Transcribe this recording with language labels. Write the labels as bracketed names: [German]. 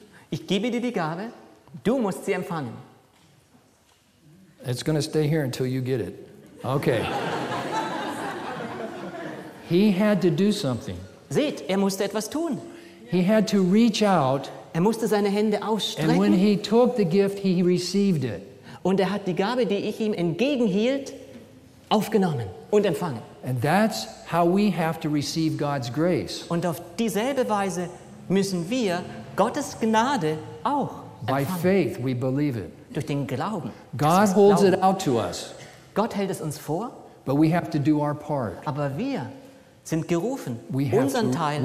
[German] Ich gebe dir die Gabe, du musst sie empfangen. [English] It's going to stay here until you get it. Okay. He had to do something. [German] Seht, musste etwas tun. [English] He had to reach out. [German] Musste seine Hände ausstrecken. [English] And when he took the gift, he received it. [German] Und hat die Gabe, die ich ihm entgegenhielt, aufgenommen und empfangen. [English] And that's how we have to receive God's grace. [German] Und auf dieselbe Weise müssen wir Gottes Gnade auch empfangen. [English] By faith we believe it. [German] Durch den Glauben. [English] God holds it out to us. [German] Gott hält es uns vor. [English] But we have to do our part. [German] Aber wir sind gerufen, unseren Teil zu tun.